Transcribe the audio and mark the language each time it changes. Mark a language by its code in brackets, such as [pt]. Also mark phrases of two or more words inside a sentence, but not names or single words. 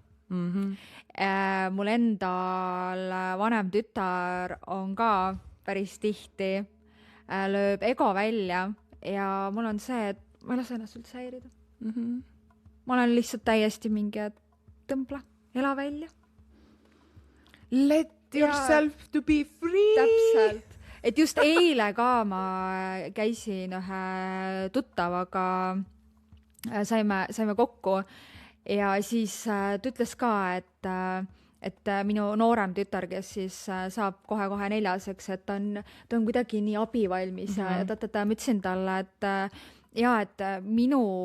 [et] Mul endal vanem tütar on ka päris tihti, lööb ego välja ja mul on see, et ma ei lase ennast üldse häirida. Ma olen lihtsalt täiesti mingi, et tõmbla, ela välja. [en] Let yourself to be free. [et] Täpselt. Et just eile ka ma käisin ühe tuttavaga, saime kokku ja siis ta ütles ka, et minu noorem tütar, kes siis saab kohe 4-seks, et ta on kuidagi nii abivalmis ja ma ütlesin talle, et minu